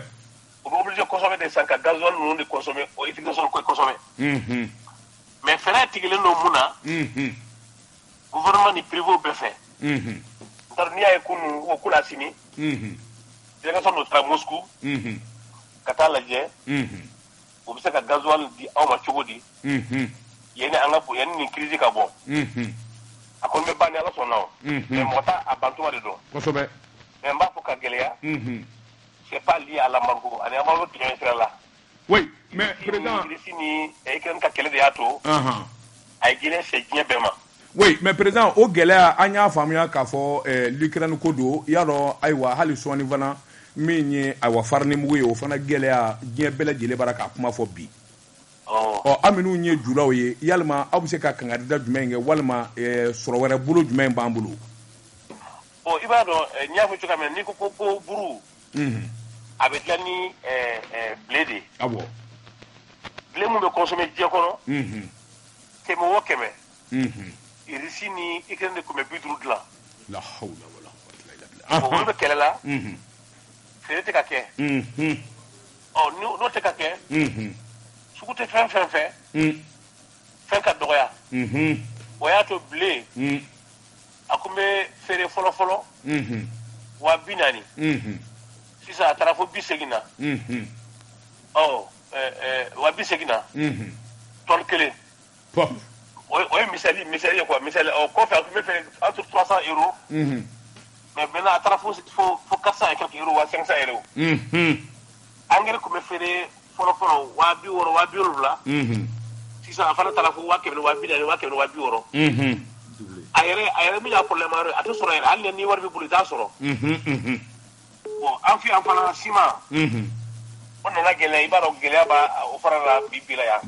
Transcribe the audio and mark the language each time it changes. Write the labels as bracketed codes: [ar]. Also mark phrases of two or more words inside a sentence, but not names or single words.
[bm] o bɛ obligé kosɛbɛ de san ka gasoil ninnu de consommer o utilisation ko kosɛbɛ mais fɛɛrɛ tigɛlen don mun na gouvernement ni privé bɛɛ fɛ n'o n'i y'a ye kunun o kunna sini délégation dɔ taara Moscou ka taa lajɛ o bɛ se ka gasoil di aw ma cogo di yanni an ka yanni nin crise ka bɔ a kɔni bɛ ban ni Ala sɔnna o mais mɔgɔ t'a a bantuma de dɔn kosɛbɛ mais n b'a fɔ ka gɛlɛya [fr] c'est pas lié à l'embargo [bm] ani embargo tigɛ sira la [fr] oui mais président [bm] Russie ni Ukraine ka kɛlɛ de y'a to a ye Guinée fɛ diɲɛ bɛɛ ma [fr] oui mais président [bm] o gɛlɛya an y'a faamuya k'a fɔ l'Ukraine ko don i y'a dɔn ayiwa hali sɔɔni fana min ye ayiwa farinimugu ye o fana gɛlɛya diɲɛ bɛɛ lajɛlen b'a k'a kuma fɔ bi aw minnu ye julaw ye yalima aw bɛ se ka kangarida jumɛn kɛ walima sɔrɔ wɛrɛ bolo jumɛn b'an bolo i b'a dɔn n y'a fɔ cogoya min na n'i ko buru a bɛ dilan ni blé de ye awɔ blé mun bɛ consommer diɲɛ kɔnɔ kɛmɛ o kɛmɛ Russie ni Ukraine de tun bɛ 50 dilan [ar] لا حول ولا قوة إلا بالله [bm] olu bɛ kɛlɛ la feere tɛ ka kɛ n'o tɛ ka kɛ sugu tɛ fɛn fɛn fɛn ka dɔgɔya o y'a to blé a tun bɛ feere fɔlɔ 40,000 sisan a taara fo 80 na 80 na tonne kelen o ye misali ye quoi misali o kɔfɛ a tun bɛ feere [fr] entre 300 euros mais maintenant [bm] a taara fo [fr] 400 et quelques euros [bm] wa 500 euros engrais tun bɛ feere fɔlɔ 70,000 sisan a fana taara fo 140,000 a yɛrɛ min y'a problème a tɛ sɔrɔ yɛrɛ hali ni wari b'i bolo i t'a sɔrɔ bon an fɛ yan fana siman o nana gɛlɛya i b'a dɔn gɛlɛya b'a o fana la bi la yan